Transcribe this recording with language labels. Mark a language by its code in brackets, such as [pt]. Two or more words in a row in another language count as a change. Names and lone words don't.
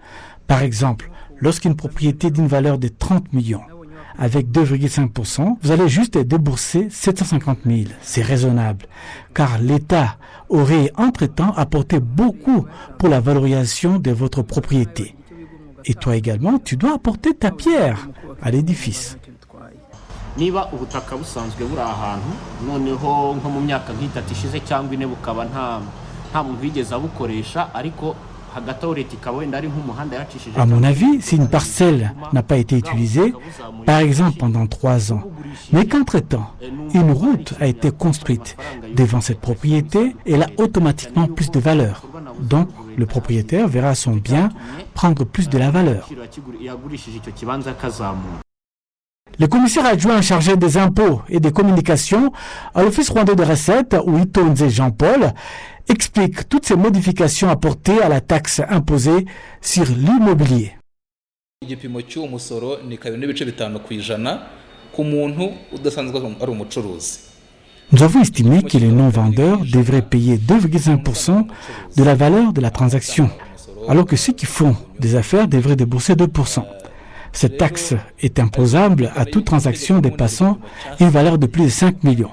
[fr] Par exemple, lorsqu'une propriété d'une valeur de 30 millions, avec 2,5%, vous allez juste débourser 750 000. C'est raisonnable, car l'État aurait entre-temps apporté beaucoup pour la valorisation de votre propriété. Et toi également, tu dois apporter ta pierre à l'édifice. [rw] niba ubutaka busanzwe buri ahantu noneho nko mu myaka nk'itatu ishize cyangwa ine bukaba nta muntu wigeze abukoresha ariko hagati aho leta ikaba wenda ari nk'umuhanda yacishije. [fr] À mon avis, si une parcelle n'a pas été utilisée, par exemple pendant 3 ans, mais qu'entre-temps, une route a été construite devant cette propriété, elle a automatiquement plus de valeur. Donc, le propriétaire verra son bien prendre plus de la valeur. Le commissaire adjoint chargé des impôts et des communications à l'Office rwandais de recettes, Uwitonze Jean-Paul, explique toutes ces modifications apportées à la taxe imposée sur l'immobilier. [rw] igipimo cy'uwo musoro ni 2.5% ku muntu udasanzwe ari umucuruzi. [fr] Nous avons estimé que les non-vendeurs devraient payer 2,5% de la valeur de la transaction, alors que ceux qui font des affaires devraient débourser 2%. Cette taxe est imposable à toute transaction dépassant une valeur de plus de 5 millions.